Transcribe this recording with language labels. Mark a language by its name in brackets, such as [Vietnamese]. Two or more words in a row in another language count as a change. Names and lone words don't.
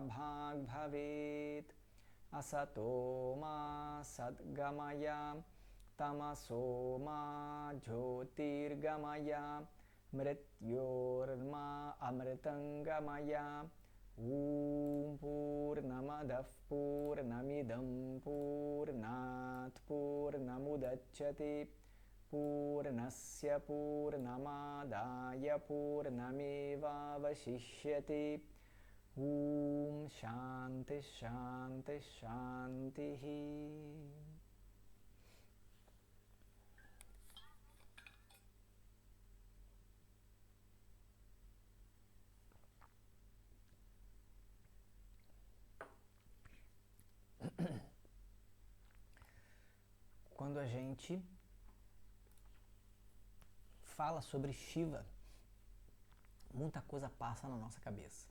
[Sanskrit] Bhag Bhavet Asato Ma Sadgamaya Tamaso Ma Jyotirgamaya Mrityorma Amritangamaya Om Purnamadav Purnamidam Purnat Purnamudachyate Purnasya Purnamadaya Purnameva Vashishyate. Om Shanti Shanti Shanti. [Portuguese] Quando a gente fala sobre Shiva, muita coisa passa na nossa cabeça.